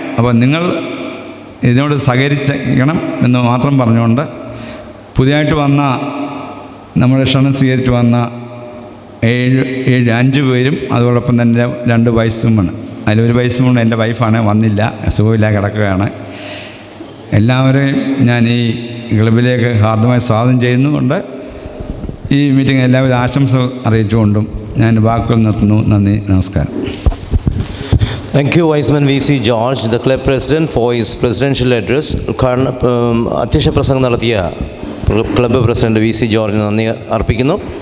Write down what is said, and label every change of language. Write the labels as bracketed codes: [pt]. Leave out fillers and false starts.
[ml] അപ്പോൾ നിങ്ങൾ ഇതിനോട് സഹകരിക്കണം എന്ന് മാത്രം പറഞ്ഞുകൊണ്ട് പുതിയതായിട്ട് വന്ന നമ്മുടെ ക്ഷണം സ്വീകരിച്ച് വന്ന 5 പേരും അതോടൊപ്പം തന്നെ 2 വയസ്സുമാണ്. അതിലൊരു വയസ്സുമാണ് എൻ്റെ വൈഫാണ്, വന്നില്ല, സുഖമില്ല കിടക്കുകയാണ്. എല്ലാവരെയും ഞാൻ ഈ ക്ലബിലേക്ക് ഹാർദമായി സ്വാഗതം ചെയ്യുന്നുകൊണ്ട് ഈ മീറ്റിംഗ് എല്ലാവിധ ആശംസ അറിയിച്ചുകൊണ്ടും ഞാൻ വാക്കുകൾ നിർത്തുന്നു. നന്ദി, നമസ്കാരം. [en] Thank you, Viceman VC George, the club president, for his presidential address. [ml] അധ്യക്ഷ പ്രസംഗം നടത്തിയ ക്ലബ്ബ് പ്രസിഡന്റ് VC ജോർജിന് നന്ദി അർപ്പിക്കുന്നു.